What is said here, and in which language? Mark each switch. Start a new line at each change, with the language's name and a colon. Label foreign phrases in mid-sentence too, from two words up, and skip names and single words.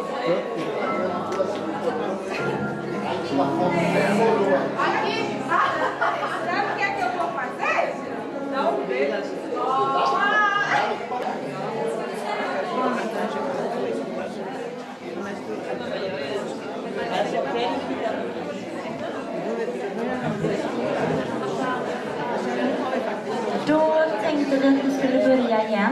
Portuguese: Sabe o que é que eu vou fazer? Dá um beijo.
Swedish: Då tänkte vi att vi skulle börja igen.